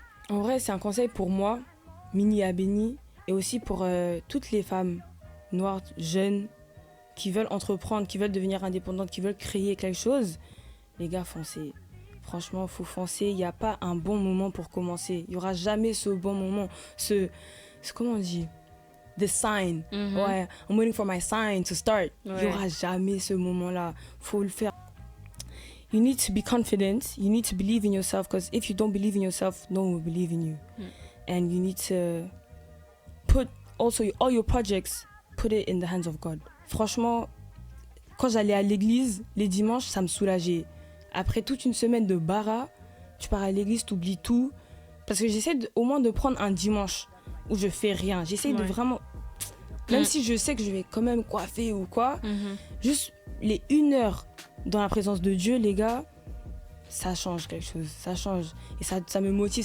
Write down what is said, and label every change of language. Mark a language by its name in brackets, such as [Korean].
[French] En vrai, c'est un conseil pour moi, Mini Abeni, et aussi pour toutes les femmes noires, jeunes, qui veulent entreprendre, qui veulent devenir indépendantes, qui veulent créer quelque chose. Les gars, foncez. Franchement, il faut foncer. Il n'y a pas un bon moment pour commencer. Il n'y aura jamais ce bon moment. Comment on dit? [English] The sign. Ouais, I'm waiting for my sign to start. [French] Il n'y aura jamais ce moment-là. Il faut le faire. [English] You need to be confident. You need to believe in yourself, because if you don't believe in yourself, no one will believe in you. And you need to put also all your projects, put it in the hands of God. [French] Franchement, quand j'allais à l'église les dimanches, ça me soulageait. Après toute une semaine de bara, tu pars à l'église, tu oublies tout. Parce que j'essaie au moins de prendre un dimanche où je fais rien. J'essaie de vraiment... Même si je sais que je vais quand même coiffer ou quoi, juste les 1 heure dans la présence de Dieu, les gars, ça change quelque chose. Ça change. Et ça me motive.